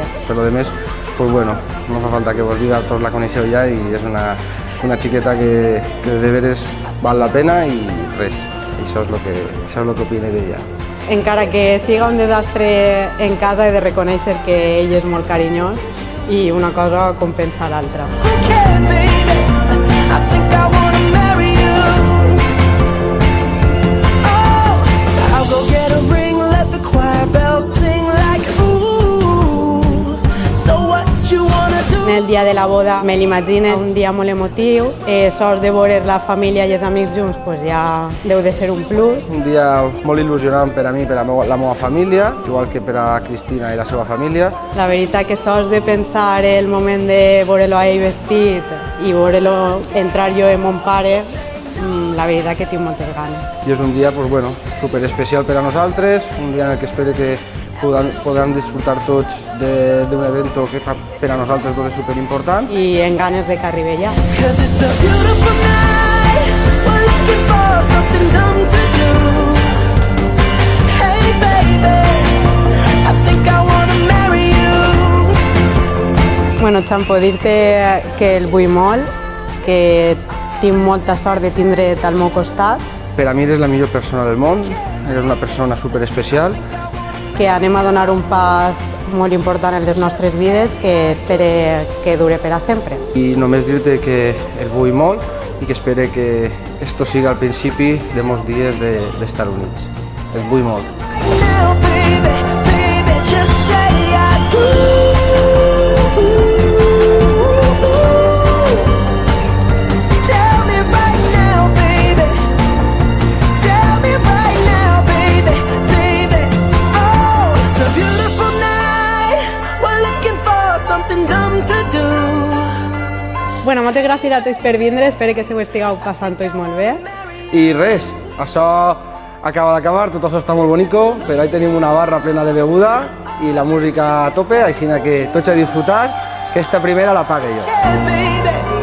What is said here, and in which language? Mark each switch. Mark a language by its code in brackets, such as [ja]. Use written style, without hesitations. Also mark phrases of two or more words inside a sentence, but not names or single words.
[ca] Però a més, no fa falta que vos diga, tots la coneixeu ja i és una xiqueta que de veres val la pena i res, això és el que opine d'ella. Encara que siga un desastre en casa he de reconèixer que ell és molt carinyós i una cosa compensa l'altra. [en] Who cares, baby? I think I wanna marry you. Oh, I'll go get a ring, let the choir bells sing like ooh. So what you wanna do? [ca] En el dia de la boda me l'imagino un dia molt emotiu, sols de veure la família i els amics junts ja deu de ser un plus. Un dia molt il·lusionant per a mi i per a la meva família, igual que per a Cristina i la seva família. La veritat que sols de pensar el moment de veure-lo a ell vestit i veure-lo entrar jo amb mon pare, la veritat que tinc moltes ganes. I és un dia super especial per a nosaltres, un dia en què espero que podem disfrutar tots d'un event que per a nosaltres és superimportant. I en ganes de que arribi ja. [en] 'Cause it's a beautiful night. We're looking for something dumb to do. Hey baby, I think I wanna marry you. [ca] Xampo, dir-te que el vull molt, que tinc molta sort de tindre't al meu costat, Per a mi eres la millor persona del món, eres una persona superespecial. que anem a donar un pas molt important en les nostres vides que espere que dure per a sempre. I només dir-te que el vull molt i que espero que esto siga el principi de molts dies d'estar units. El vull molt. [en] Now baby, baby, just say I do. Tell me right now, baby. Tell me right now, baby, baby. Oh, it's a beautiful night. We're looking for something dumb to do. [ca] Moltes gràcies a tots per vindre, espero que se ho estigueu passant tots molt bé. I res, això acaba d'acabar, tot això està molt bonico, però ahí tenim una barra plena de beguda i la música a tope, així que tots a disfrutar, que esta primera la pague jo. [en] Yes, baby.